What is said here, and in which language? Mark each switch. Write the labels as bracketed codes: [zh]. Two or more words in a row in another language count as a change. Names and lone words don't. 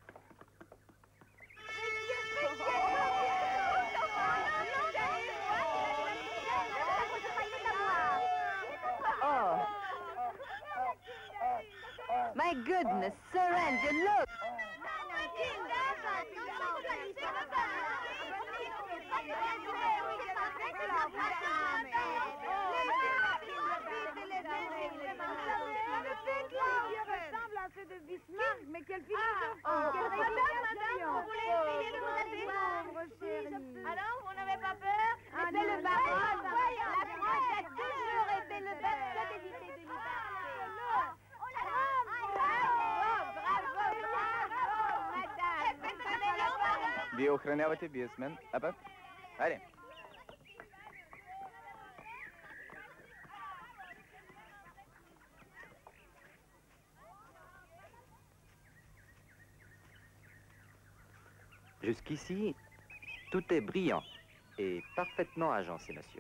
[en] Oh. My goodness, Sir Andrew, look! [fr] De Bismarck, mais quelle philosophie! Quelle Madame, vous voulez essayer de vous asseoir? Alors, vous n'avez pas peur? C'est le baron. La France a toujours été le berceau des idées de liberté. Bravo, madame! [bg] Вие охранявате бизнесмен. Абе, хайде. [fr] Jusqu'ici, tout est brillant et parfaitement agencé, monsieur.